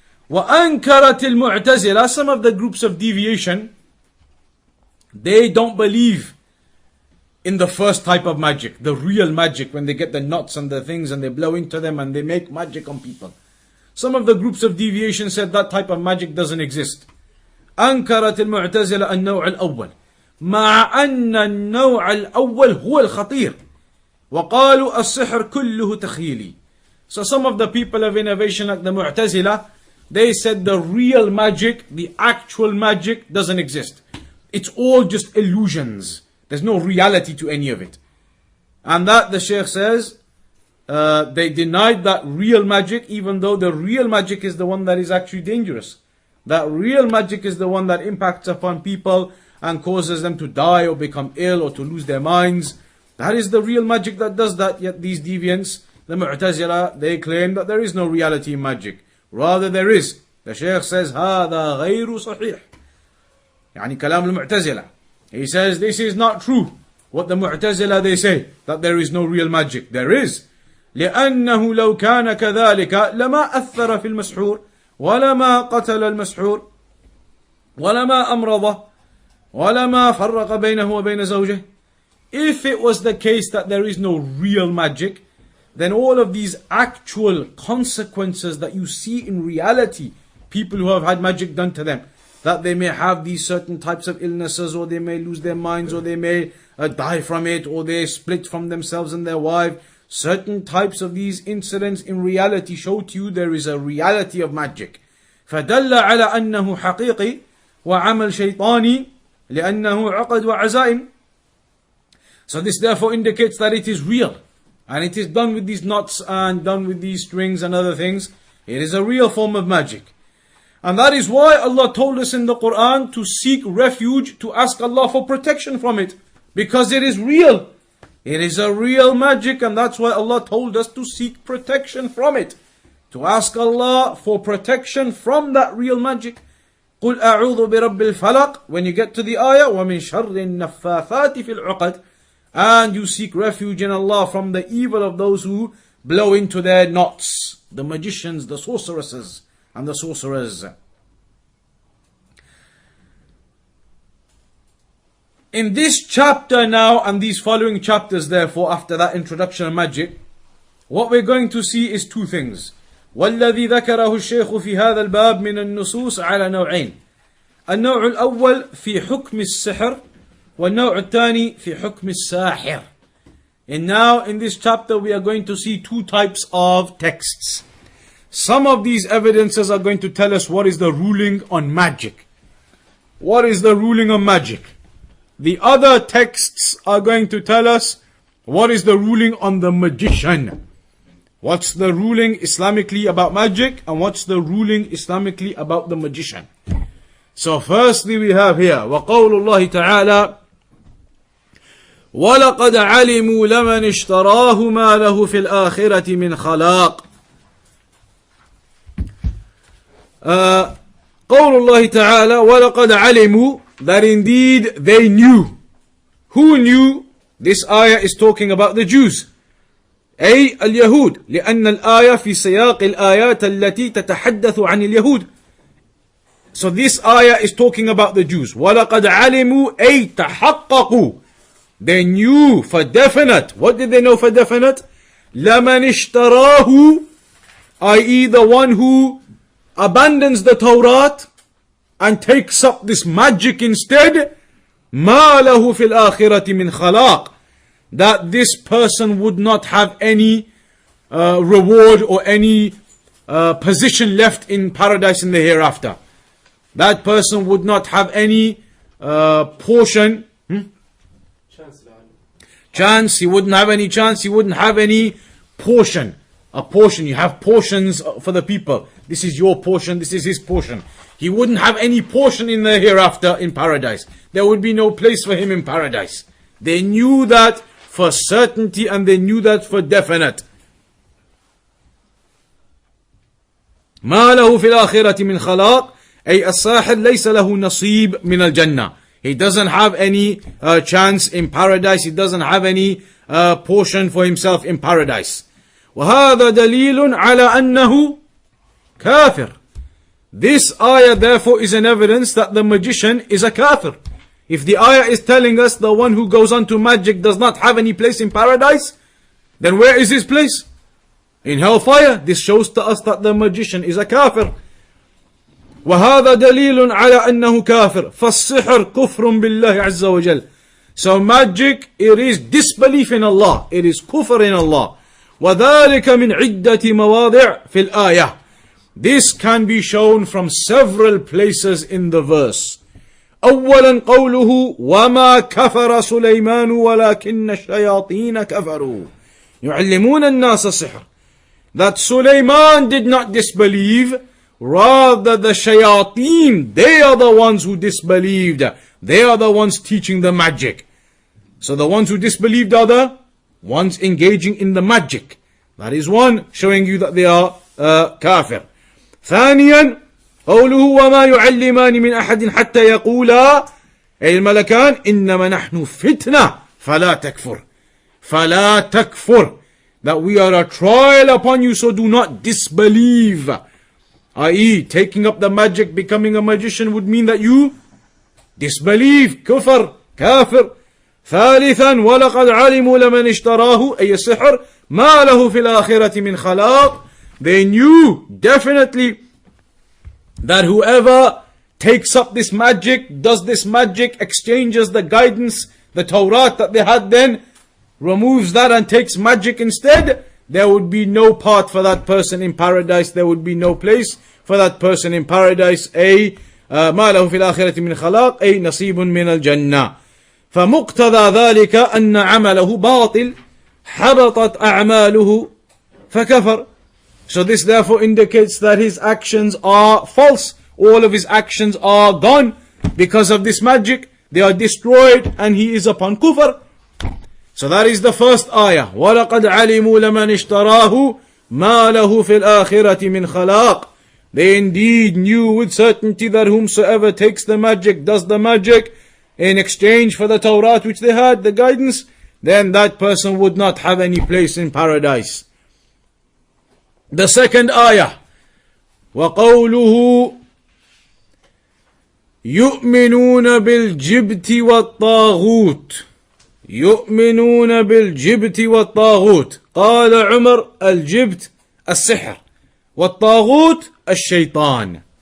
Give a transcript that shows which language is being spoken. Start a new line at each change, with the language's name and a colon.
Arabic: وَأَنْكَرَتِ الْمُعْتَزِلَةِ,
English: some of the groups of deviation, they don't believe in the first type of magic, the real magic, when they get the knots and the things and they blow into them and they make magic on people. Some of the groups of deviation said that type of magic doesn't exist.
Arabic: أنكرت المعتزلة النوع الأول مع أن النوع الأول هو الخطير وقالوا السحر كله تخيلي.
English: So some of the people of innovation like the Mu'tazila, they said the real magic, the actual magic doesn't exist. It's all just illusions. There's no reality to any of it. And that the Shaykh says, they denied that real magic, even though the real magic is the one that is actually dangerous. That real magic is the one that impacts upon people and causes them to die or become ill or to lose their minds. That is the real magic that does that. Yet these deviants, the Mu'tazila, they claim that there is no reality in magic. Rather there is. The Shaykh says,
Arabic: هذا غير صحيح.
English: يعني كلام المعتزلة. He says this is not true. What the Mu'tazila they say, that there is no real magic. There is.
Arabic: لأنه لو كان كذلك لما أثر في المسحور ولما قتل المسحور ولما أمرضه ولما فرق بينه وبين زوجه.
English: If it was the case that there is no real magic, then all of these actual consequences that you see in reality, people who have had magic done to them, that they may have these certain types of illnesses, or they may lose their minds, or they may die from it, or they split from themselves and their wife. Certain types of these incidents in reality show to you there is a reality of magic.
Arabic: فدل على أنه حقيقي وعمل شيطاني لأنه عقد وعزائم.
English: So this therefore indicates that it is real. And it is done with these knots and done with these strings and other things. It is a real form of magic. And that is why Allah told us in the Qur'an to seek refuge, to ask Allah for protection from it. Because it is real. It is a real magic, and that's why Allah told us to seek protection from it. To ask Allah for protection from that real magic.
Arabic: قُلْ أَعُوذُ بِرَبِّ الْفَلَقِ.
English: When you get to the ayah,
Arabic: وَمِن شَرِّ النَّفَّاثَاتِ فِي الْعُقَدِ.
English: And you seek refuge in Allah from the evil of those who blow into their knots. The magicians, the sorceresses, and the sorcerers. In this chapter now, and these following chapters therefore, after that introduction of magic, what we're going to see is two things.
Arabic: والذي ذكره الشيخ في هذا الباب من النصوص على نوعين. النوع الأول في حكم السحر والنوع الثاني في حكم الساحر.
English: And now in this chapter we are going to see two types of texts. Some of these evidences are going to tell us what is the ruling on magic. What is the ruling on magic? The other texts are going to tell us what is the ruling on the magician. What's the ruling Islamically about magic, and what's the ruling Islamically about the magician. So firstly we have here
Arabic: وَقَوْلُ اللَّهِ تَعَالَى وَلَقَدْ عَلِمُوا لَمَنِ اشْتَرَاهُ مَا لَهُ فِي الْآخِرَةِ مِنْ خَلَاقٍ. قول الله تعالى وَلَقَدْ عَلِمُوا,
English: that indeed they knew. Who knew? This ayah is talking about the Jews.
Arabic: أي اليهود, لأن الآية في سياق الآيات التي تتحدث عن اليهود.
English: So this ayah is talking about the Jews.
Arabic: وَلَقَدْ عَلِمُوا أي تحققوا.
English: They knew for definite. What did they know for definite?
Arabic: لَمَنِ اشْتَرَاهُ, i.e.
English: the one who abandons the Torah and takes up this magic instead.
Arabic: مَا لَهُ فِي الْآخِرَةِ مِنْ خَلَاقٍ.
English: That this person would not have any reward or any position left in paradise in the hereafter. That person would not have any portion. Chance, he wouldn't have any chance, he wouldn't have any portion. A portion, you have portions for the people. This is your portion, this is his portion. He wouldn't have any portion in the hereafter in paradise. There would be no place for him in paradise. They knew that for certainty, and they knew that for definite.
Arabic: ما له في الآخرة من خلاق, أي الساحر ليس له نصيب من الجنة.
English: He doesn't have any chance in paradise. He doesn't have any portion for himself in paradise.
Arabic: وَهَذَا دَلِيلٌ عَلَى أَنَّهُ كَافِرٌ.
English: This ayah therefore is an evidence that the magician is a kafir. If the ayah is telling us the one who goes on to magic does not have any place in paradise, then where is his place? In hellfire. This shows to us that the magician is a kafir.
Arabic: وَهَذَا دَلِيلٌ عَلَى أَنَّهُ كَافِرٌ فَالسِّحْرُ كُفْرٌ بِاللَّهِ عَزَّ وَجَلَّ.
English: So magic, it is disbelief in Allah. It is kufr in Allah.
Arabic: وَذَلِكَ مِنْ عِدَّةِ مَوَاضِعٍ فِي الْآيَةِ.
English: This can be shown from several places in the verse.
Arabic: أولا قوله وما كفر سليمان ولكن الشياطين كفروا يعلمون الناس السحر.
English: That Sulaiman did not disbelieve, rather the shayateen, they are the ones who disbelieved. They are the ones teaching the magic. So the ones who disbelieved are the ones engaging in the magic. That is one, showing you that they are kafir.
Arabic: ثانيا قوله وما يعلمان من أحد حتى يقولا أي الملكان إنما نحن فتنة فلا تكفر. فلا تكفر.
English: That we are a trial upon you, so do not disbelieve. I.e., taking up the magic, becoming a magician would mean that you disbelieve.
Arabic: كفر, كافر. ثالثا ولقد علموا لمن اشتراه أي السحر ما له في الآخرة من خلاق.
English: They knew definitely that whoever takes up this magic, does this magic, exchanges the guidance, the Torah that they had then, removes that and takes magic instead, there would be no part for that person in paradise. There would be no place for that person in paradise.
Arabic: أي ما له في الآخرة من خلاق أي نصيب من الجنة. فمقتضى ذلك أن عمله باطل حبطت أعماله فكفر.
English: So this therefore indicates that his actions are false. All of his actions are gone because of this magic. They are destroyed and he is upon kufr. So that is the first ayah.
Arabic: وَلَقَدْ عَلِمُوا لَمَنِ اشْتَرَاهُ مَا لَهُ فِي الْآخِرَةِ مِنْ خَلَاقٍ.
English: They indeed knew with certainty that whomsoever takes the magic, does the magic in exchange for the Torah which they had, the guidance, then that person would not have any place in paradise. The second ayah,
Arabic: وَقَوْلُهُ يُؤْمِنُونَ بِالْجِبْتِ وَالطَّاغُوتِ. يؤمنون بالجبت والطاغوت. قال عمر الجبت السحر والطاغوت الشيطان.